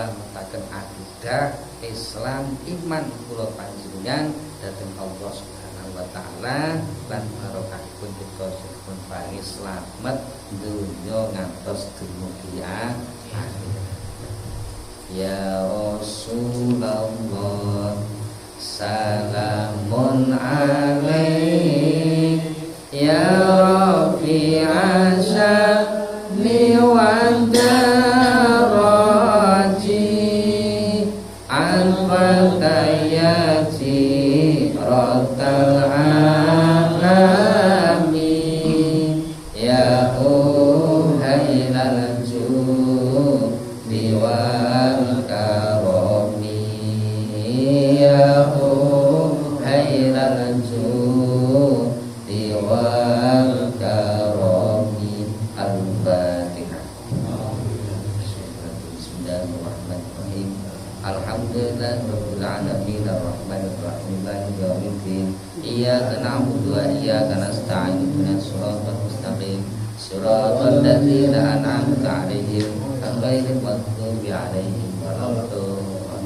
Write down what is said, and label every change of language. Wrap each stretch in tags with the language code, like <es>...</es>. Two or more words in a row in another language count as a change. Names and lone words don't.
<jv>nyelametaken akidah Islam iman kula panjenengan dhateng Allah</jv> <ar>سبحانه سبحانه وتعالى</ar> <jv>lan barokahipun kita pun paringi slamet dunya ngantos dumugi akhir.</jv> <ar>يا رسول الله سلام عليك يا رفيع الشان والدرج عطفة يا جيرتي العلم يا أهيل الجود والكرم يا أهيل الجود والكرم. Al-Fatihah. Bismillahirrahmanirrahim. الحمد لله رب العالمين الرحمن الرحيم مالك يوم الدين. إياك نعبد وإياك نستعين اهدنا الصراط المستقيم صراط الذين أنعمت عليهم غير المغضوب عليهم ولا الضالين.</ar>